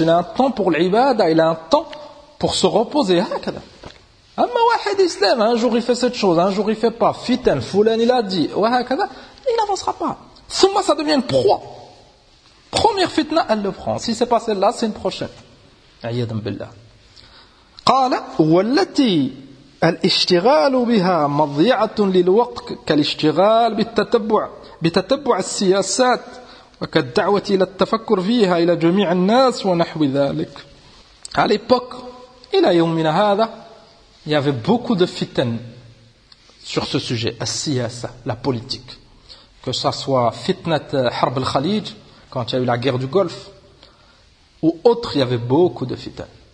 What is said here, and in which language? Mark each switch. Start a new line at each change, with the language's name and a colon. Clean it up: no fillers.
French: Il a un temps pour l'ibada. Il a un temps pour se reposer. Hakada. Amma wahid islam, un jour il fait cette chose, un jour il fait pas. Fitan, fulan, il a dit. Wahakada. Il n'avancera pas. Thumma, ça devient une proie. Première fitna, elle le prend. Si c'est pas celle-là, c'est une prochaine.
Arabic: Ayyadam billah. قال والتي الاشتغال بها مضيعة للوقت كالاشتغال بتتبع السياسات وكالدعوة إلى التفكر فيها إلى جميع الناس ونحو ذلك.
French: À l'époque,
Arabic: إلى يومنا هذا,
French: il y avait beaucoup de fitan sur ce sujet, السياسة, la politique. Que ça soit fitna
Arabic: حرب الخليج,
French: quand il y a eu la guerre du Golfe, ou autre, il y avait beaucoup de fitan.